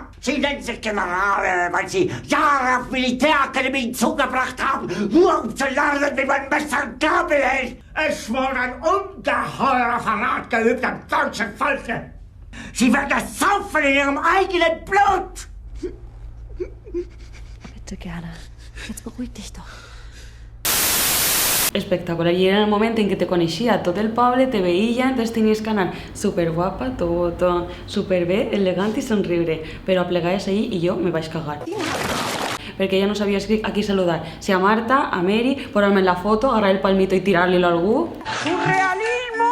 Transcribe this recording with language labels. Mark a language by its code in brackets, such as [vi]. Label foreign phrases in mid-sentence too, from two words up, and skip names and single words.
[de] Sie nennen sich Generale, weil Sie Jahre auf Militärakademien zugebracht haben, nur um zu lernen, wie man Messer und Gabel hält. Es wurde ein ungeheurer Verrat geübt am deutschen Volke. Sie werden es saufen in Ihrem eigenen Blut. Bitte gerne. Jetzt beruhig dich doch. [ca] Espectacular, y era el momento en que te coneixia tot el poble, te veia, entonces tenies que anar super guapa, tot super bé, elegant i somriure, però plegaves ahí i jo me vaig cagar. Perquè ja no sabia a qui saludar, si a Marta, a Mary, posar-me la foto, agarrar el palmito i tirar-li-lo a algú. [es] Surrealismo!